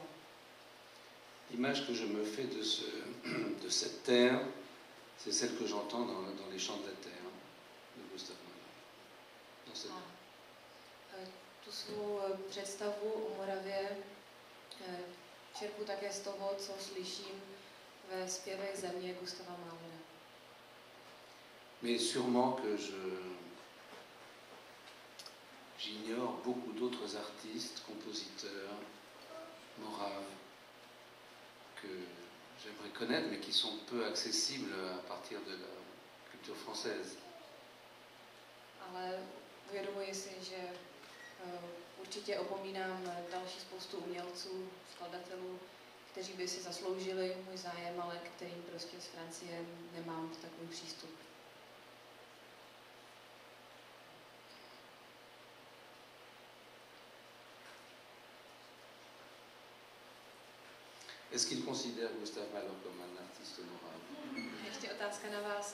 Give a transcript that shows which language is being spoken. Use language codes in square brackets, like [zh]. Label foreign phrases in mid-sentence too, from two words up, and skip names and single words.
[fr] L'image que je me fais de cette terre, c'est celle que j'entends dans les chants de la terre de Gustav Mahler. [cs] Tu svou představu o Moravě čerpu také z toho, co slyším ve zpěvech země Gustava Mahlera. [fr] Mais sûrement que j'ignore beaucoup d'autres artistes, compositeurs, moraves, que j'aimerais connaître, mais qui sont peu accessibles à partir de la culture française. [cs] Ale uvědomuji si, že určitě opomínám další spoustu umělců, skladatelů, kteří by si zasloužili můj zájem, ale k kterým prostě z Francie nemám takový přístup. [fr] Est-ce qu'il considère Gustav Mahler comme un artiste morave? [cs] Ještě otázka na vás.